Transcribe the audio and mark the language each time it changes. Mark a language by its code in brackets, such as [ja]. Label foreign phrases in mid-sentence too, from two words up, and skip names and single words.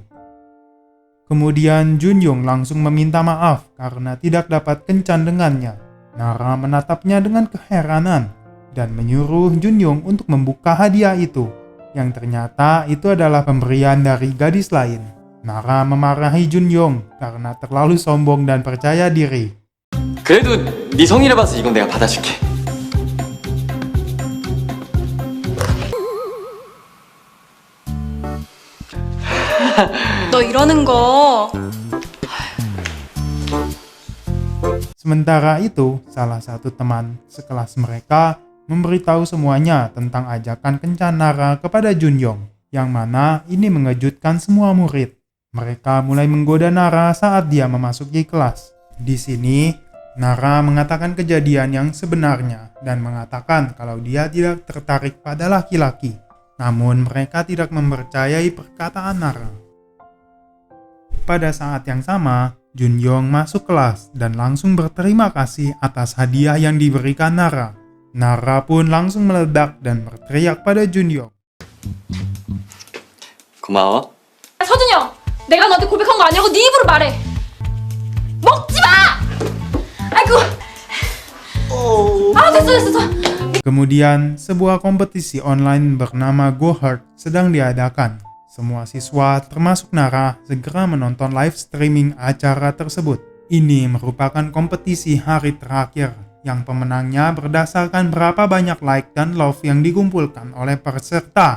[id] Kemudian Junyoung langsung meminta maaf karena tidak dapat kencan dengannya. Nara menatapnya dengan keheranan dan menyuruh Junyoung untuk membuka hadiah itu, yang ternyata itu adalah pemberian dari gadis lain. Nara memarahi Junyoung karena terlalu sombong dan percaya diri. [ko] 그래도 네 성의를 봐서 이건 내가 받아줄게. 너 이러는 거. [id] Sementara itu, salah satu teman sekelas mereka memberitahu semuanya tentang ajakan kencan Nara kepada Junyoung, yang mana ini mengejutkan semua murid. Mereka mulai menggoda Nara saat dia memasuki kelas. Di sini, Nara mengatakan kejadian yang sebenarnya dan mengatakan kalau dia tidak tertarik pada laki-laki. Namun mereka tidak mempercayai perkataan Nara. Pada saat yang sama, Junyoung masuk kelas dan langsung berterima kasih atas hadiah yang diberikan Nara. Nara pun langsung meledak dan berteriak pada Junyoung. [ko] 고마워. 서준이 형, 내가 너한테 고백한 거 아니라고 네 입으로 말해. 먹지 마! 아이고. 됐어. [id] Kemudian, sebuah kompetisi online bernama Go Hard sedang diadakan. Semua siswa, termasuk Nara, segera menonton [en] live streaming [id] acara tersebut. Ini merupakan kompetisi hari terakhir, yang pemenangnya berdasarkan berapa banyak like dan love yang dikumpulkan oleh peserta.